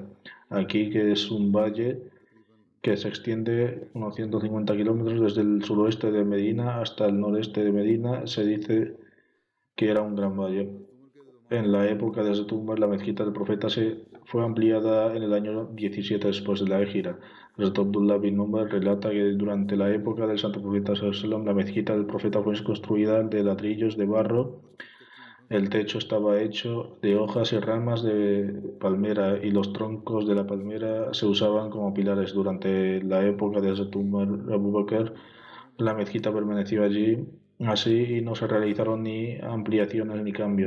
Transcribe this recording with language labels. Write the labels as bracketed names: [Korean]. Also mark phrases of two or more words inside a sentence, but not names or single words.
[Spanish] Aquí, que es un valle que se extiende unos 150 kilómetros desde el suroeste de Medina hasta el noreste de Medina. Se dice que era un gran valle. En la época de Hazrat Umar, la mezquita del profeta fue ampliada en el año 17 después de la Égira. Hazrat Abdullah bin Umar relata que durante la época del santo profeta [Arabic] صلى الله عليه وسلم, [Spanish] la mezquita del profeta fue construida de ladrillos de barro. El techo estaba hecho de hojas y ramas de palmera y los troncos de la palmera se usaban como pilares. Durante la época de Hazrat Umar Abu Bakr, la mezquita permaneció allí así y no se realizaron ni ampliaciones ni cambios.